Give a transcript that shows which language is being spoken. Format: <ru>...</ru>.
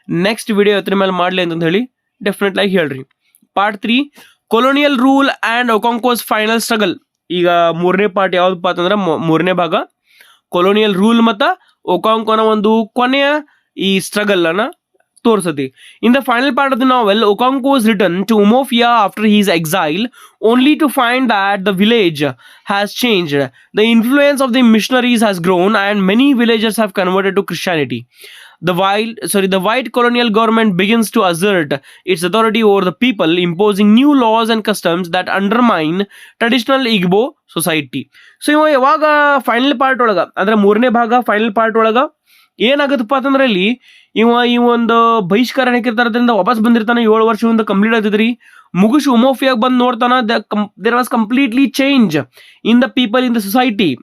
<kn>Next video ಅದ್ರ ಮೇಲೆ ಮಾಡ್ಲಿ ಅಂತಂದು ಹೇಳಿ ಡೆಫಿನೆಟ್ ಆಗಿ ಹೇಳ್ರಿ.</kn> <en>Part 3 colonial rule and Okonkwo's final struggle.</en> <kn>ಈಗ ಮೂರನೇ ಪಾರ್ಟ್ ಯಾವ್ದಪ್ಪ ಅಂತಂದ್ರೆ ಮೂರನೇ ಭಾಗ ಕೊಲೋನಿಯಲ್ ರೂಲ್ ಮತ್ತು ಒಕಾಂಕೋನ ಒಂದು ಕೊನೆಯ ಈ ಸ್ಟ್ರಗಲ್ ಅನ್ನ ತೋರಿಸತಿ.</kn> <en>In the final part of the novel, Okonkwo is returned to Umofia after his exile, only to find that the village has changed. The influence of the missionaries has grown and many villagers have converted to Christianity. The white colonial government begins to assert its authority over the people, imposing new laws and customs that undermine traditional Igbo society.</en> <kn>So ಯಾವಾಗ final part ಒಳಗ ಅಂದ್ರೆ ಮೂರನೇ ಭಾಗ final part ಒಳಗ ಏನಾಗತ್ತಪ್ಪ ಅಂತಂದ್ರೆ ಇಲ್ಲಿ ಈ ಒಂದು ಬಹಿಷ್ಕಾರ ಹಾಕಿರ್ತಾರದ್ರಿಂದ ವಾಪಸ್ ಬಂದಿರ್ತಾನೆ, 7 ವರ್ಷದಿಂದ ಕಂಪ್ಲೀಟ್ ಆಗ್ತದ್ರಿ. ಮುಗಿಸಿ ಉಮೋಫಿಯಾಗ ಬಂದು ನೋಡ್ತಾನ,</kn> <en>There was completely change in the people in the society.</en>